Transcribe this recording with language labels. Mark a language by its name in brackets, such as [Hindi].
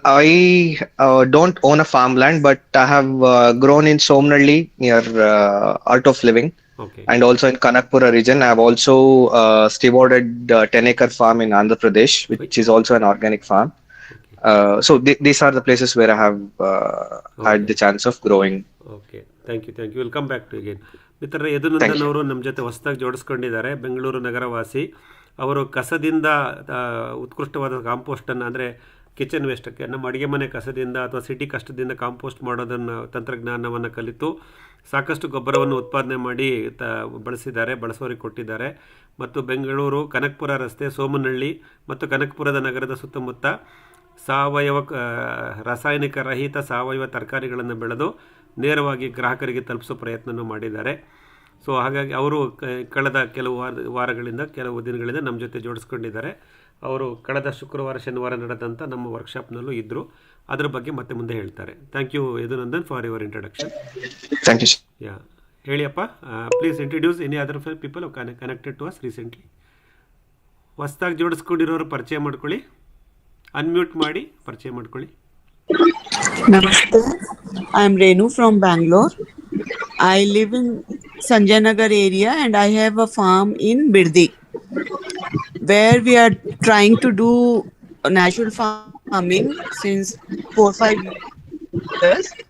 [English] I don't own a farmland, but I have grown in Somnalli near Art of Living. Okay. And also in Kanakpura region. I have also stewarded 10-acre farm in Andhra Pradesh, which is also an organic farm. So these are the places where I have had the chance of growing. Okay, thank you. We'll come back to again. [Kannada] ಮಿತ್ರರೇ, ಯದುನಂದನ್ ಅವರು ನಮ್ಮ ಜೊತೆ ಹೊಸದಾಗಿ ಜೋಡಿಸ್ಕೊಂಡಿದ್ದಾರೆ. ಬೆಂಗಳೂರು ನಗರವಾಸಿ. ಅವರು ಕಸದಿಂದ ಉತ್ಕೃಷ್ಟವಾದ ಕಾಂಪೋಸ್ಟನ್ನು, ಅಂದರೆ kitchen ವೇಸ್ಟಕ್ಕೆ, ನಮ್ಮ ಅಡುಗೆ ಮನೆ ಕಸದಿಂದ ಅಥವಾ ಸಿಟಿ ಕಷ್ಟದಿಂದ ಕಾಂಪೋಸ್ಟ್ ಮಾಡೋದನ್ನು ತಂತ್ರಜ್ಞಾನವನ್ನು ಕಲಿತು ಸಾಕಷ್ಟು ಗೊಬ್ಬರವನ್ನು ಉತ್ಪಾದನೆ ಮಾಡಿ ಬಳಸೋರಿಗೆ ಕೊಟ್ಟಿದ್ದಾರೆ. ಮತ್ತು ಬೆಂಗಳೂರು ಕನಕಪುರ ರಸ್ತೆ, ಸೋಮನಹಳ್ಳಿ ಮತ್ತು ಕನಕಪುರದ ನಗರದ ಸುತ್ತಮುತ್ತ ಸಾವಯವ ರಾಸಾಯನಿಕ ರಹಿತ ಸಾವಯವ ತರಕಾರಿಗಳನ್ನು ಬೆಳೆದು ನೇರವಾಗಿ ಗ್ರಾಹಕರಿಗೆ ತಲುಪಿಸೋ ಪ್ರಯತ್ನವನ್ನು ಮಾಡಿದ್ದಾರೆ. ಸೊ ಹಾಗಾಗಿ ಅವರು ಕಳೆದ ಕೆಲವು ಕೆಲವು ದಿನಗಳಿಂದ ನಮ್ಮ ಜೊತೆ ಜೋಡಿಸ್ಕೊಂಡಿದ್ದಾರೆ. ಅವರು ಕಳೆದ ಶುಕ್ರವಾರ ಶನಿವಾರ ನಡೆದಂಥ ನಮ್ಮ ವರ್ಕ್ಶಾಪ್ನಲ್ಲೂ ಇದ್ದರು. ಅದರ ಬಗ್ಗೆ ಮತ್ತೆ ಮುಂದೆ ಹೇಳ್ತಾರೆ. [English] Thank you Yadunandan for your introduction. Thank you. [Kannada] Yeah, ಹೇಳಿಯಪ್ಪ. [English] Please introduce any other people connected to us recently. [Kannada] ಹೊಸದಾಗಿ ಜೋಡಿಸ್ಕೊಂಡಿರೋರು ಪರಿಚಯ ಮಾಡ್ಕೊಳ್ಳಿ. ಅನ್ಮ್ಯೂಟ್ ಮಾಡಿ ಪರಿಚಯ ಮಾಡ್ಕೊಳ್ಳಿ. [English] Namaste. I am Renu from Bangalore. I live in Sanjay Nagar area and I have a farm in Birdi where we are trying to do natural farming since 4-5 years.